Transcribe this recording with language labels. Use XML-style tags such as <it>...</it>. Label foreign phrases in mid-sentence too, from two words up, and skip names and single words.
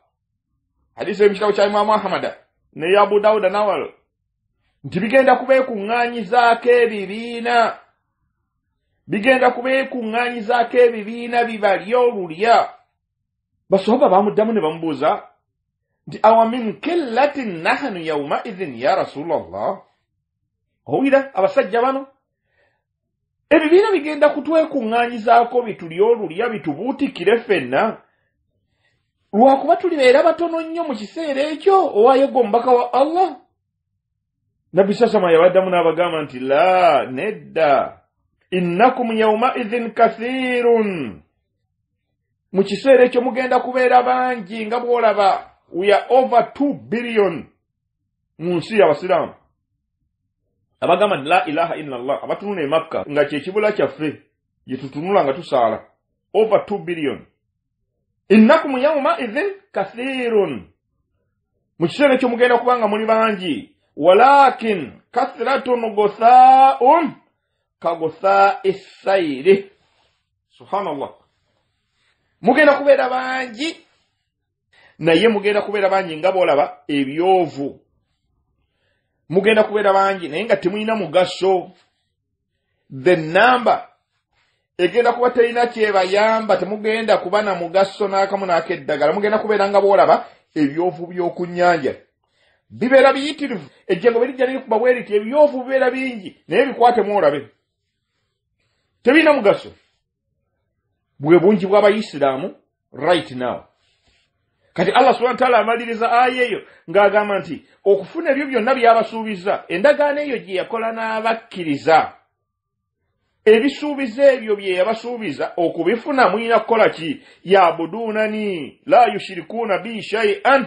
<lg>Hadisi y'ekitabo kya Imam Ahmad ne ya Abu Dawud nawal. Nti bigenda kubeekuŋŋaanyizaako ebibiina. Bigenda kubeekuŋŋaanyizaako ebibiina bibalya olulya. Basahaba bamuddamu ne bamubuuza nti</lg> <ar>أو من قلة نحن يوم إذ يا رسول الله.</ar> <lg>Owulira abasajja bano ebibiina bigenda kutwekuŋŋaanyizaako bitulya olulya bitubuutikire ffenna. Lwakuba tulibeera batono nnyo mu kiseera ekyo owaayo omubaka wa Allah. Nabbi sasama yabaddamu n'abagamba nti la nedda</lg> <ar>إنكم يوم إذ كثير.</ar> <lg>Mu kiseera ekyo mugenda kubeera bangi nga bw'olaba.</lg> <en>We are over 2 billion</en> <lg>mu nsi y'Abasiraamu. Abagamba</lg> <ar>لا إله إلا الله</ar> <lg>abatunula e Makka nga kye kibula kyaffe gye tutunula nga tusaala.</lg> <en>Over 2 billion.</en> <ar>إنكم يوم إذ كثير.</ar> <lg>Mu kiseera ekyo mugenda kubanga muli bangi.</lg> <ar>ولكن كثرة غثاء كغثاء سيل. Subhanallah.</ar> <lg>Mugenda kubeera bangi naye mugenda kubeera bangi nga bw'olaba ebyovu. Mugenda kubeera bangi naye nga temulina mugaso.</lg> <en>The number</en> <lg>egenda kuba terina kyebayamba, temugenda kuba na mugaso n'akamu n'akeddagala. Mugenda kubeera nga bw'olaba ebyovu by'oku nnyanja. Bibeera biyitirivu. Ejjengo bwe lijja likuba bwe liti ebyovu bibeera bingi naye bikwatemu olabe. Tebirina mugaso. Bwe bungi bw'Abayisiraamu</lg> <en>right now.</en> <lg>Kati Allah</lg> <ar>سبحانه وتعالى</ar> <lg>amaliriza aya eyo ng'agamba nti okufuna ebyo byonna by'abasuubiza, endagaano eyo gye yakola n'abakkiriza. Ebisuubiza ebyo bye yabasuubiza okubifuna mulina kukola ki?</lg> <ar>يعبدونني لا يشركون بي شيئا.</ar>